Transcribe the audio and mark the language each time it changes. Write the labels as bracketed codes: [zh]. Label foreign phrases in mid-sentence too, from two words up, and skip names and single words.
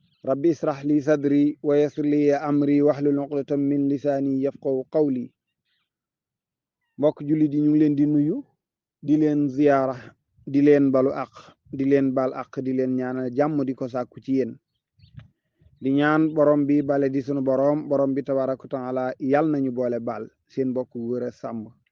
[ar] رب اشرح لي صدري ويسر لي أمري واحلل عقدة من لساني يفقهوا قولي. [wo] Mbokk jullit yi, ñu ngi leen di nuyu, di leen ziyaara, di leen balu àq, di leen baal àq, di leen ñaanal jàmm, di ko sàkku ci yéen. Di ñaan borom bi bale di sunu borom, borom bi [ar] تبارك وتعالى, [wo] yal nañu boole baal seen mbokk wër a sàmm.